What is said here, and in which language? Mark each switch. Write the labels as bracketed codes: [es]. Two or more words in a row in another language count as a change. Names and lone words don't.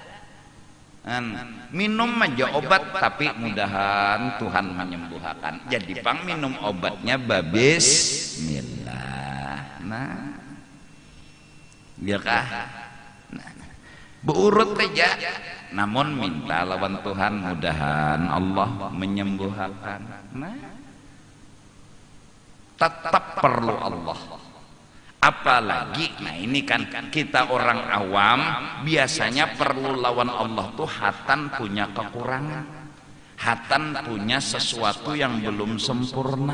[id] Minum aja obat, tapi mudahan Tuhan menyembuhkan. [bjn] Jadi pang minum obatnya bismillah. Nah, biarkah? Nah, berurut aja. Namun minta lawan Tuhan, mudahan Allah menyembuhkan. Nah, tetap perlu Allah. Apalagi, nah ini kan kita orang awam biasanya perlu lawan Allah tuh hatan punya kekurangan, hatan punya sesuatu yang belum sempurna.